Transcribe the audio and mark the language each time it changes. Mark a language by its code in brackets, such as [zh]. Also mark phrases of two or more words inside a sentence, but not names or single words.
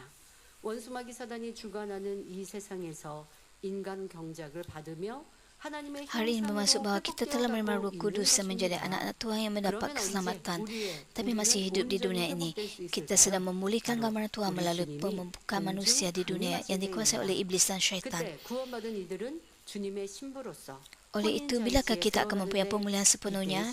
[ko] 원수마귀 사단이 주관하는 이 세상에서 인간 경작을 받으며 [ms] Hal ini bermaksud bahawa kita telah menerima Roh Kudus dan menjadi anak-anak Tuhan yang mendapat keselamatan, tapi masih hidup di dunia ini. Kita sedang memulihkan gambaran Tuhan melalui pembukaan manusia di dunia yang dikuasai oleh iblis dan syaitan. Oleh itu, bilakah kita akan mempunyai pemulihan sepenuhnya?